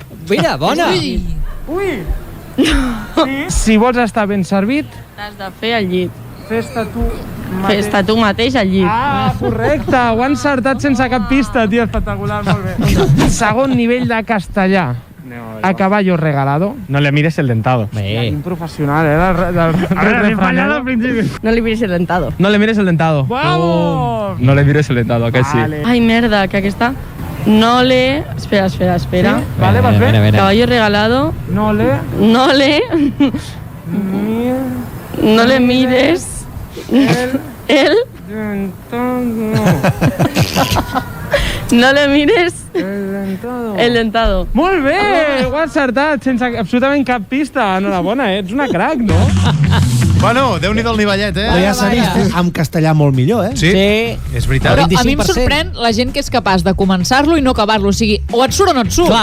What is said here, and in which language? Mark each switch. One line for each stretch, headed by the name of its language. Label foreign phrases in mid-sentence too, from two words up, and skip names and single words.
Catalan: Mira, bona. Si vols estar ben servit, T'has de fer al llit. fes-te tu... Fes-te tu mateix al llit. Ah, correcte, ho han encertat sense cap pista, tio, espectacular, molt bé. Segon nivell de castellà.
Spanish: A caballo regalado. No le mires el dentado.
Catalan: Quin professional, del refranero. al principi. No li mires el dentado.
Spanish: No le mires el dentado. Vamos! No le mires el dentado,
Catalan: aquest sí.
Spanish: Vale.
Catalan: Ai, merda, que aquesta...
Spanish: No le...
Catalan: Espera. Sí? Vale, vas bé?
Spanish: Caballo regalado. No le... No le... No le mires... El... No le mires... El dentado.
Catalan: Molt bé, ho has encertat, sense absolutament cap pista. Enhorabona, ets una crac, no? Bueno, Déu-n'hi-do el nivellet, Però ja s'ha vist en castellà molt millor, eh? Sí, és veritat. Però a mi em 25%. sorprèn la gent que és capaç de començar-lo i no acabar-lo. O sigui, o et surt o no et surt.